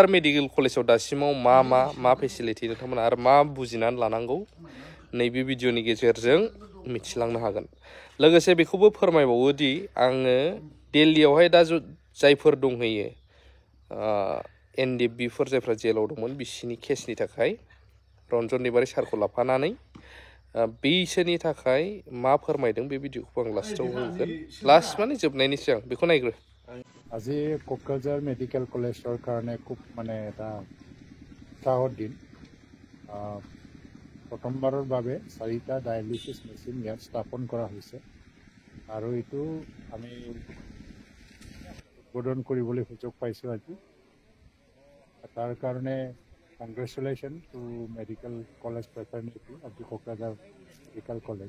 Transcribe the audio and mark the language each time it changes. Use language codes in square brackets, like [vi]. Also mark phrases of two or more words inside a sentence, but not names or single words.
[brx] मेडिकेल कलेजाव दासिमाव मा फेसिलिटि नोंथांमोना आरो मा बुजिनानै लानांगौ नैबे भिडिअनि गेजेरजों मिथिलांनो हागोन लोगोसे बेखौबो फोरमायबावो दि आङो दिल्लीयावहाय दा जायफोर दंहैयो एनडिएफबिफोर जायफ्रा जेलाव दंमोन बिसिनि केसनि थाखाय रन्जन निबारी सारखौ लाफानानै बिसोरनि थाखाय मा फोरमायदों बे भिडिअखौ आं लास्टआव होगोन लास्ट माने जोबनायनि सिगां बेखौ नायग्रो [as] আজি কোকৰাঝাৰ মেডিকেল কলেজৰ কাৰণে খুব মানে এটা উৎসাহৰ দিন প্ৰথমবাৰৰ বাবে 4টা ডায়ালিচিছ মেচিন ইয়াত স্থাপন কৰা হৈছে আৰু এইটো আমি উদ্বোধন কৰিবলৈ সুযোগ পাইছোঁ আজি তাৰ কাৰণে [en] congratulation to medical college fraternity of the Kokrajhar Medical College